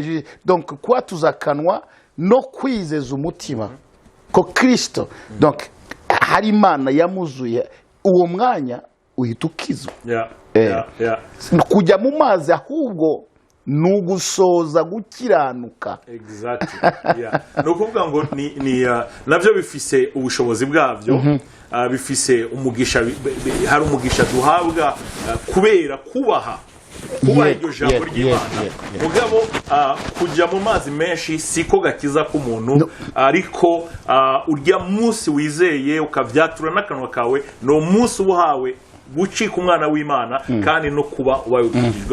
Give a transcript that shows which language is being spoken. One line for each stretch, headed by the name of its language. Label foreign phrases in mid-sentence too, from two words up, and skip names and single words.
Rundi: Donc kwatuza akanwa no kwizeza umutima ko Kristo, donc hari Imana yamuzuye, uwo mwanya uhita ukizwa. Kujya mu mazi ahubwo nugusoza gukiranuka. No kuvuga ngo ni navyo bifise ubushobozi bwavyo, bifise umugisha. Hari umugisha duhabwa kubera kubaha iryo jambo ry'Imana. Mugabo kujya mu mazi menshi siko gakiza k'umuntu, ariko urya munsi wizeye ukavyatura n'akanwa kawe no munsi ubuhawe gucika umwana w'Imana kandi no kuba wayukijijwe.